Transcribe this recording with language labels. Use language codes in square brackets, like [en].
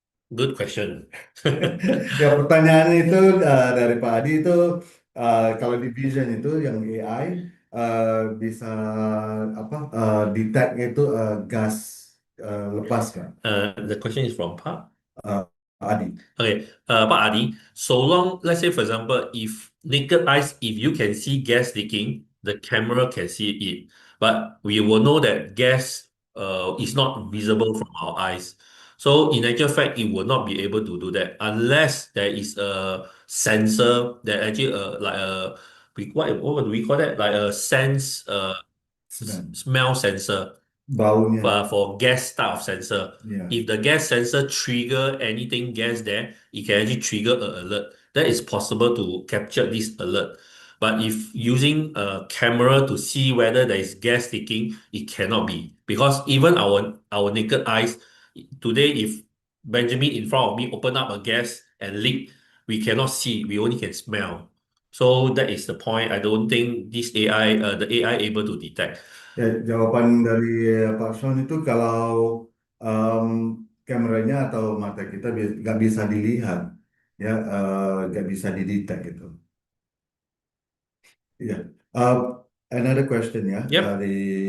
[en] Good question. [id] Ya, pertanyaan itu dari Pak Adi itu kalau di Vision itu yang AI bisa apa detect itu gas lepas kan? [en] The question is from Pa. Uh, Adi. Okay, Pak Adi, so long, let's say for example, if naked eyes, if you can see gas leaking, the camera can see it. But we will know that gas is not visible from our eyes. So in actual fact, it will not be able to do that unless there is a sensor that actually like a what do we call that? Like a sense [id] Sedang. [en] smell sensor [id] Baunya. [en] for gas type of sensor. [id] Ya. [en] If the gas sensor trigger anything gas there, it can actually trigger an alert. That is possible to capture this alert. But if using a camera to see whether there is gas leaking, it cannot be because even our naked eyes today, if Benjamin in front of me open up a gas and leak, we cannot see. We only can smell. So that is the point. I don't think this AI, the AI able to detect. [id] Ya, jawaban dari Pak Sean itu kalau kameranya atau mata kita nggak bisa dilihat, ya nggak bisa didetek gitu. [en] Ya, another question ya Yep. [id] dari